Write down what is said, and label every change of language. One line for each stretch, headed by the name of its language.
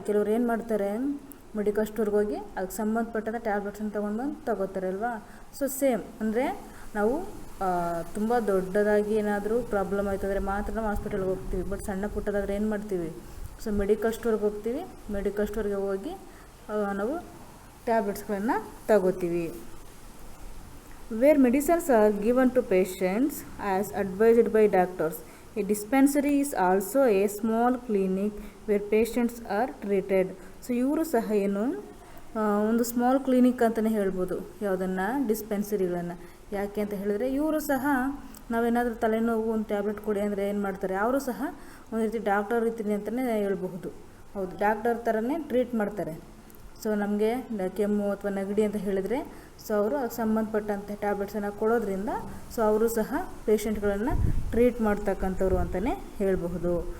Kannada: ಕೆಲವ್ರು ಏನು ಮಾಡ್ತಾರೆ, ಮೆಡಿಕಲ್ ಸ್ಟೋರ್ಗೆ ಹೋಗಿ ಅದಕ್ಕೆ ಸಂಬಂಧಪಟ್ಟಂಥ ಟ್ಯಾಬ್ಲೆಟ್ಸನ್ನು ತಗೋತಾರೆ ಅಲ್ವಾ. ಸೊ ಸೇಮ್ ಅಂದರೆ ನಾವು ತುಂಬ ದೊಡ್ಡದಾಗಿ ಏನಾದರೂ ಪ್ರಾಬ್ಲಮ್ ಆಯಿತು ಅಂದರೆ ಮಾತ್ರ ನಾವು ಹಾಸ್ಪಿಟಲ್ಗೆ ಹೋಗ್ತೀವಿ. ಬಟ್ ಸಣ್ಣ ಪುಟ್ಟದಾದರೆ ಏನು ಮಾಡ್ತೀವಿ, ಸೊ ಮೆಡಿಕಲ್ ಸ್ಟೋರ್ಗೆ ಹೋಗ್ತೀವಿ, ಮೆಡಿಕಲ್ ಸ್ಟೋರ್ಗೆ ಹೋಗಿ ನಾವು ಟ್ಯಾಬ್ಲೆಟ್ಸ್ಗಳನ್ನು ತಗೋತೀವಿ.
English: Where medicines are given to patients as advised by doctors. A dispensary is also a small clinic where patients are treated.
Kannada: So ಇವರು ಸಹ ಏನು ಒಂದು ಸ್ಮಾಲ್ ಕ್ಲಿನಿಕ್ ಅಂತಲೇ ಹೇಳ್ಬೋದು ಯಾವುದನ್ನು, ಡಿಸ್ಪೆನ್ಸರಿಗಳನ್ನು. ಯಾಕೆ ಅಂತ ಹೇಳಿದ್ರೆ ಇವರು ಸಹ ನಾವೇನಾದರೂ ತಲೆನೋವು ಒಂದು ಟ್ಯಾಬ್ಲೆಟ್ ಕೊಡಿ ಅಂದರೆ ಏನು ಮಾಡ್ತಾರೆ, ಅವರು ಸಹ ಒಂದು ರೀತಿ ಡಾಕ್ಟರ್ ರೀತಿ ಅಂತಲೇ ಹೇಳ್ಬಹುದು. ಹೌದು, ಡಾಕ್ಟರ್ ಥರನೇ ಟ್ರೀಟ್ ಮಾಡ್ತಾರೆ. ಸೊ ನಮಗೆ ಕೆಮ್ಮು ಅಥವಾ ನೆಗಡಿ ಅಂತ ಹೇಳಿದರೆ ಸೊ ಅವರು ಅದಕ್ಕೆ ಸಂಬಂಧಪಟ್ಟಂತೆ ಟ್ಯಾಬ್ಲೆಟ್ಸನ್ನು ಕೊಡೋದ್ರಿಂದ ಸೊ ಅವರು ಸಹ ಪೇಷಂಟ್ಗಳನ್ನು ಟ್ರೀಟ್ ಮಾಡ್ತಕ್ಕಂಥವ್ರು ಅಂತಲೇ ಹೇಳಬಹುದು.